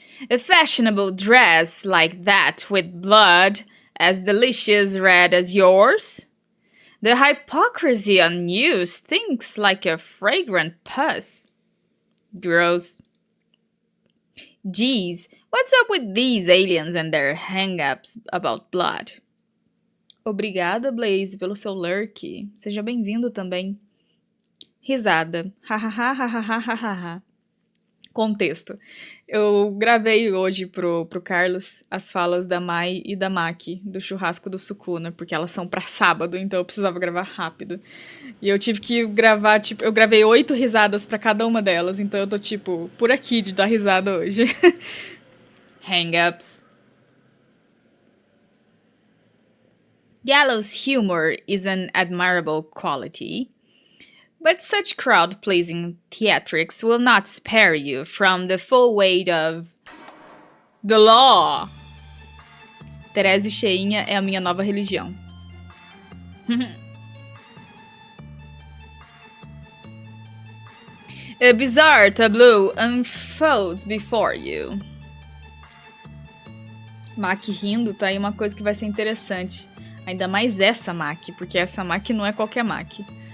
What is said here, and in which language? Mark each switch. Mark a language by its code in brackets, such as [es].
[en] A fashionable dress like that with blood as delicious red as yours? The hypocrisy on you stinks like a fragrant pus. Gross. Geez, what's up with these aliens and their hang-ups about blood? [pt] Obrigada, Blaze, pelo seu lurk. Seja bem-vindo também. Risada. Hahaha. Contexto. Eu gravei hoje pro Carlos as falas da Mai e da Maki, do churrasco do Sukuna, porque elas são pra sábado, então eu precisava gravar rápido. E eu tive que gravar, eu gravei 8 risadas pra cada uma delas, então eu tô, por aqui de dar risada hoje. [en] Hang-ups. Gallows humor is an admirable quality, but such crowd-pleasing theatrics will not spare you from the full weight of the law. [pt] Therese Cheinha é a minha nova religião. [en] A bizarre tableau unfolds before you. [pt] Maki rindo, tá aí uma coisa que vai ser interessante. Ainda mais essa Maki, porque essa Maki não é qualquer Maki.